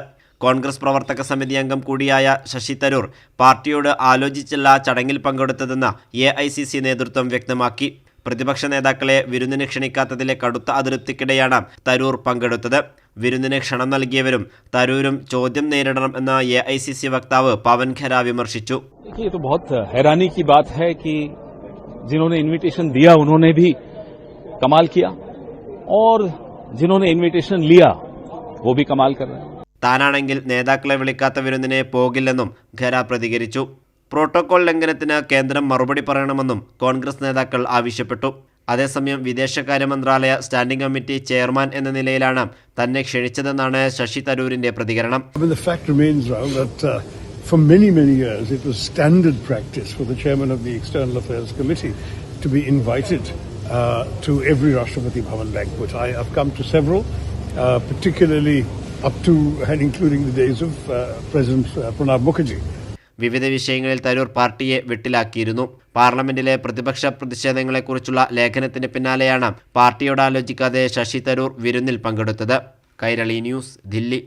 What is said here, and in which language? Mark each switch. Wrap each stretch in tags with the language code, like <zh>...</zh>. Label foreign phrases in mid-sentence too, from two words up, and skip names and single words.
<ml>കോൺഗ്രസ് പ്രവർത്തക സമിതി അംഗം കൂടിയായ ശശി തരൂർ പാർട്ടിയോട് ആലോചിച്ചല്ല ചടങ്ങിൽ പങ്കെടുത്തതെന്ന് AICC നേതൃത്വം വ്യക്തമാക്കി. പ്രതിപക്ഷ നേതാക്കളെ വിരുന്നിന് ക്ഷണിക്കാത്തതിലെ കടുത്ത അതൃപ്തിക്കിടെയാണ് തരൂർ പങ്കെടുത്തത്. വിരുന്നിന് ക്ഷണം നൽകിയവരും തരൂരും ചോദ്യം നേരിടണം എന്ന AICC വക്താവ് പവൻ ഖര വിമർശിച്ചു.</ml> <hi>जिन्होंने इनविटेशन दिया उन्होंने भी कमाल किया और जिन्होंने इनविटेशन लिया वो भी कमाल कर रहे हैं.</hi> <ml>താനാണെങ്കിൽ നേതാക്കളെ വിളിക്കാത്ത വിരുന്നിനെ പോകില്ലെന്നും ഖര പ്രതികരിച്ചു. പ്രോട്ടോകോൾ ലംഘനത്തിന് കേന്ദ്രം മറുപടി പറയണമെന്നും കോൺഗ്രസ് നേതാക്കൾ ആവശ്യപ്പെട്ടു. അതേസമയം വിദേശകാര്യ മന്ത്രാലയ</ml> <en>standing committee chairman</en> <ml>എന്ന നിലയിലാണ് തന്നെ ക്ഷണിച്ചതെന്നാണ് ശശി തരൂരിന്റെ പ്രതികരണം.</ml> <en>For many years, it was standard practice for the chairman of the External Affairs Committee to be invited to every Rashtrapati Bhavan banquet. I have come to several, particularly up to and including the days of President Pranab Mukherjee.</en> <ml>വിവിധ വിഷയങ്ങളിൽ തരൂർ പാർട്ടിയെ വെട്ടിലാക്കിയിരുന്നു. പാർലമെന്റിലെ പ്രതിപക്ഷ പ്രതിഷേധങ്ങളെക്കുറിച്ചുള്ള ലേഖനത്തിന് പിന്നാലെയാണ് പാർട്ടിയോട് ആലോചിക്കാതെ ശശി തരൂർ വിരുന്നിൽ പങ്കെടുത്തത്. കൈരളി ന്യൂസ്, ദില്ലി.</ml>